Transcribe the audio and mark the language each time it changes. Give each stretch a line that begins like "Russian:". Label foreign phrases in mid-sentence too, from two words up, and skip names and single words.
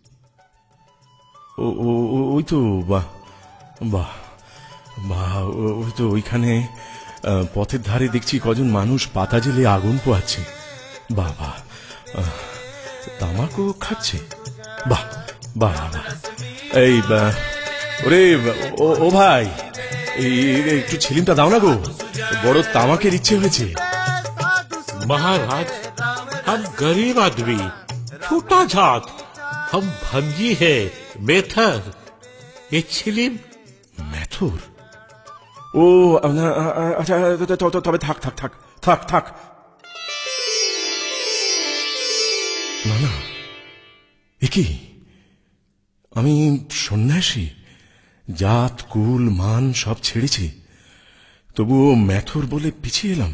Bangla: ওই তো বাহ বাহ বাহ, ওই তো ওইখানে পথের ধারে দেখছি কজন মানুষ পাতা জেলে আগুন পোহাচ্ছে। বাবা, তামাকও খাচ্ছে, বাহ বাহ বাহ। এই ওরে ও ভাই, একটু ছিলিমটা দাও না গো, বড় তামাকের ইচ্ছে হয়েছে।
Hindi: महाराज हम गरीब आदमी, छोटा जात, हम भंगी है, मेथर। ये छिलिम
Bangla: মেথর? ও না, আচ্ছা তবে থাক থাক থাক থাক থাক। না না, এ কি, আমি সন্ন্যাসী, জাত কুল মান সব ছেড়েছি, তবুও মেথর বলে পিছিয়ে এলাম।